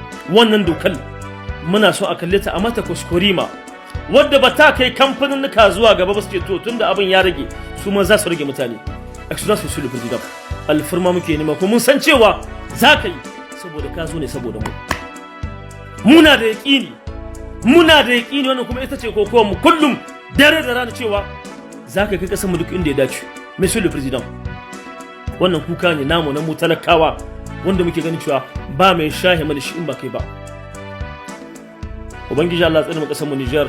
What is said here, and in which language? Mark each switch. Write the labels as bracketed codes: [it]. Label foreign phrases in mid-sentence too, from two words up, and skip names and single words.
[ha] Wannan dokar muna so a kalle ta a mata kuskurima, wadda ba ta kai kamfaninnika zuwa gaba ba su ce, "To, tunda abin ya rage, su ma za su rage mutane." [fr] Excellence, Monsieur le Président, [ha] alfarma muke nema, kuma mun san cewa za ka yi, saboda ka zo ne saboda mu. Muna da yaƙini, muna da yaƙini, wannan kuma ita ce kokowar mu kullum, dare da rana, cewa za ka kai ƙasar mu duk inda ya dace. [fr] Monsieur le Président, [ha] wannan kuka ne namu na mu talakawa, wanda muke ganin cewa ba mai shahe mana shi in ba kai ba. Ubangiji Allah ya tsare mu ƙasar mu Nijar.